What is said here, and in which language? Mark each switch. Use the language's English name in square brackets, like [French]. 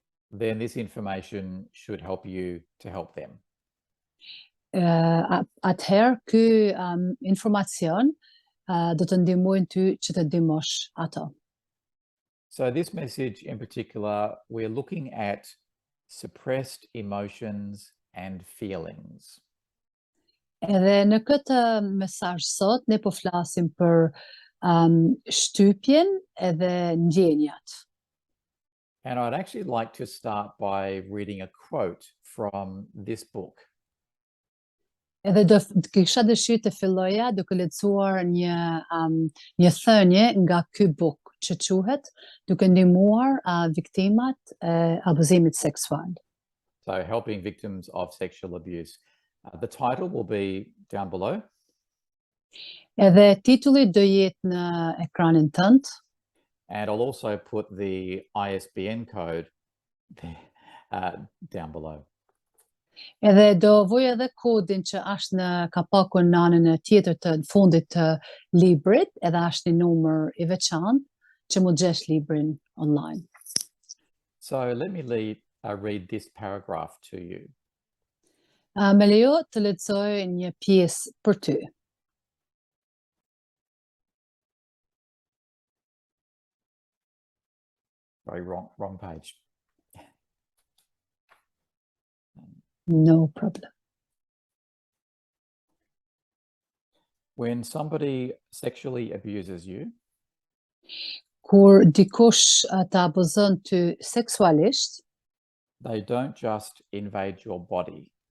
[English] then this information should help you to help them. [Albanian] Atëherë ky informacion do të ndihmojnë ty që të ndihmosh ato. [English] So this message in particular, we're looking at suppressed emotions and feelings. [Albanian] Edhe në këtë mesazh sot ne po flasim për shtypjen edhe ndjenjat. [English] And I'd actually like to start by reading a quote from this book. [Albanian] Edhe kisha dëshirë të filloja duke lexuar një thënie nga ky buk që quhet duke ndihmuar viktimat e abuzimit seksual. [English] So helping victims of sexual abuse. The title will be down below. [Albanian] Edhe titulli do jetë në ekranin tënd. [English] And I'll also put the ISBN code there, down below. [Albanian] Edhe do voj edhe kodin që është në kapakun në anën e tjetër të fundit të librit, edhe është një numër i veçantë që mund gjesh librin online. [English] So let me read this paragraph to you. [Albanian] Me lejo të lexoj një pjesë për ty. [English] Sorry, wrong page. No problem. When somebody sexually abuses you, [Albanian] Kur dikush të abuzon ty seksualisht, [English] they don't just invade your body.